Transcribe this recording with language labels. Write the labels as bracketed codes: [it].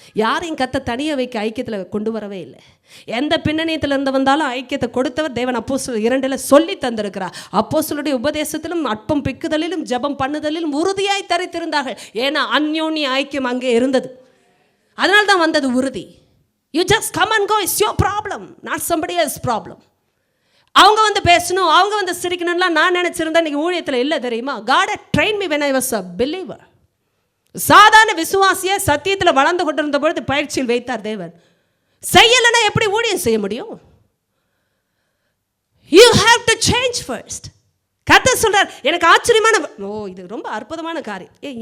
[ta] யாரையும் கத்த தனியாக வைக்க ஐக்கியத்தில் கொண்டு வரவே இல்லை. எந்த பின்னணியத்தில் இருந்து வந்தாலும் ஐக்கியத்தை கொடுத்தவர் தேவன். அப்போஸ்தலர் 2 சொல்லி தந்திருக்கிறார். அப்போஸ்தலருடைய உபதேசத்திலும் அற்பம் பிக்குதலிலும் ஜெபம் பண்ணுதலிலும் உறுதியாய் தரித்திருந்தார்கள். ஏன்னா அந்யோன்ய ஐக்கியம் அங்கே இருந்தது. அதனால தான் வந்தது உறுதி. [en] You just come and go, it's your problem, not somebody else's problem. [ta] அவங்க வந்து பேசணும், அவங்க வந்து சிரிக்கணும்லாம் நான் நினச்சிருந்தேன். இன்றைக்கி ஊழியத்தில் இல்லை தெரியுமா? [en] God had trained me when I was a believer. [ta] சாதாரண விசுவாசிய சத்தியத்தில் வளர்ந்து கொண்டிருந்த பொழுது பயிற்சியில் வைத்தார் தேவன். செய்யலைன்னா எப்படி ஊழியம் செய்ய முடியும்? [en] You have to change first. [ta] கர்த்தர் சொல்றார். எனக்கு ஆச்சரியமான, இது ரொம்ப அற்புதமான காரியம்.